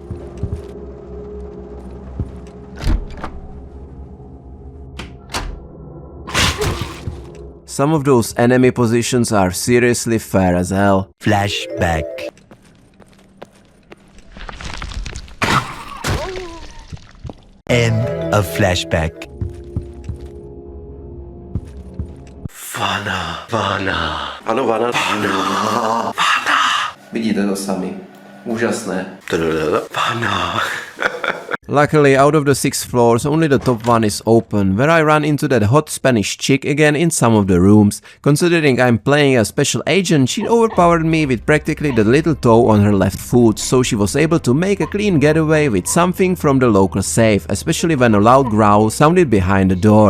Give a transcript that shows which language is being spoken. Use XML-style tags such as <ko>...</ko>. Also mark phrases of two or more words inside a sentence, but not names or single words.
<en>Some of those enemy positions are seriously fair as hell. Flashback. End of flashback.</en> <cs>Vana. Ano, Vana. Vana. Vidíte to sami. Úžasné. Vana.</cs> <en>Luckily, out of the 6 floors, only the top one is open, where I run into that hot Spanish chick again in some of the rooms. Considering I'm playing a special agent, she overpowered me with practically the little toe on her left foot, so she was able to make a clean getaway with something from the local safe, especially when a loud growl sounded behind the door.</en>